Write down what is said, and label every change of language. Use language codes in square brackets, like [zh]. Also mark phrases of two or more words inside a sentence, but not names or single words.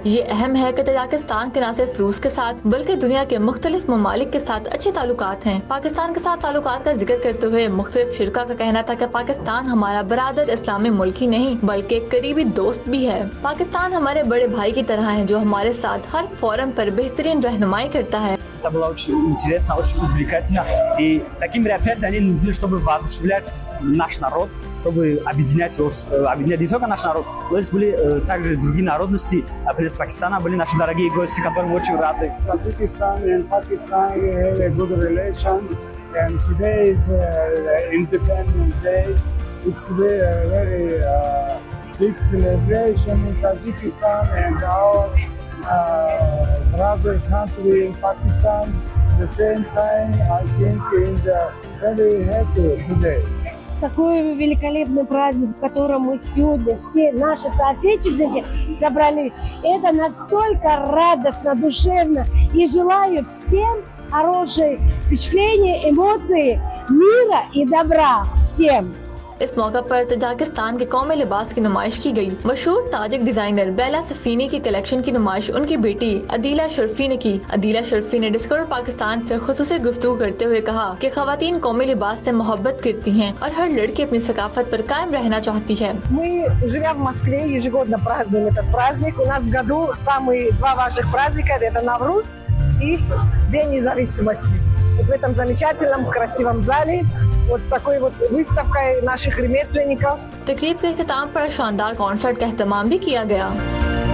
[ur] یہ اہم ہے کہ تاجکستان کے نہ صرف روس کے ساتھ بلکہ دنیا کے مختلف ممالک کے ساتھ اچھے تعلقات ہیں. پاکستان کے ساتھ تعلقات کا ذکر کرتے ہوئے مختلف شرکا کا کہنا تھا کہ پاکستان ہمارا برادر اسلامی ملک ہی نہیں بلکہ ایک قریبی دوست بھی ہے. پاکستان ہمارے بڑے بھائی کی طرح ہے جو ہمارے ساتھ ہر فورم پر بہترین رہنمائی کرتا ہے. [ru] Это было очень интересно, очень увлекательно. И такие мероприятия, они нужны, чтобы воодушевлять наш народ, чтобы объединять его, объединять не только наш народ, но здесь были также другие народности. Например, из Пакистана были наши дорогие гости, которым очень рады. [en] Tajikistan and Pakistan have a good relation, and today is Independence Day. It's very big celebration in Tajikistan and our brothers country in Pakistan. At the same time, I think very happy today. [ru] Такой великолепный праздник, в котором мы сегодня все наши соотечественники собрались. Это настолько радостно, душевно. И желаю всем хорошие впечатления, эмоции, мира и добра всем. [ur] اس موقع پر تاجکستان کے قومی لباس کی نمائش کی گئی. مشہور تاجک ڈیزائنر بیلا سفینی کی کلیکشن کی نمائش ان کی بیٹی عدیلہ شرفی نے کی. عدیلہ شرفی نے ڈسکور پاکستان سے خصوصی گفتگو کرتے ہوئے کہا کہ خواتین قومی لباس سے محبت کرتی ہیں اور ہر لڑکی اپنی ثقافت پر قائم رہنا چاہتی ہے. [ru] Мы, живя в Москве, ежегодно празднуем этот праздник. У нас в году самые два важных праздника – это Навруз и День независимости. Вот в этом замечательном, красивом зале, вот с такой вот выставкой наших ремесленников. [ur] تقریب کے اختتام پر شاندار کنسرٹ کا اہتمام بھی کیا گیا.